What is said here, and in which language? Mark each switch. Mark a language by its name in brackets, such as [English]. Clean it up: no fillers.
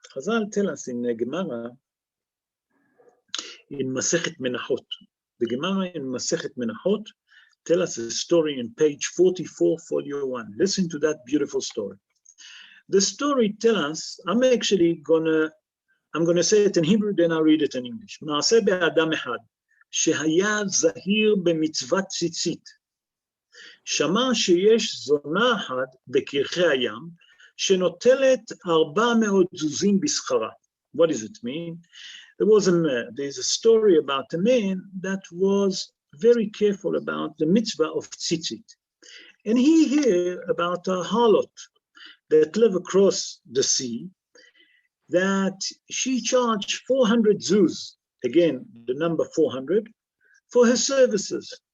[English] Chazal tell us in the Gemara, in Masechet Menachot. The Gemara in Masechet Menachot tell us a story in page 44, folio 1. Listen to that beautiful story. The story tell us, I'm gonna say it in Hebrew, then I'll read it in English. [Hebrew] מעשה באדם אחד, שהיה זהיר במצוות ציצית. שמע שיש זונה אחת בקרחי הים, שנוטלת 400 זוזים בשכרה. [English] What does it mean? There's a story about a man that was very careful about the mitzvah of tzitzit. And he heard about a harlot that live across the sea, that she charged 400 zuz, again, the number 400, for her services.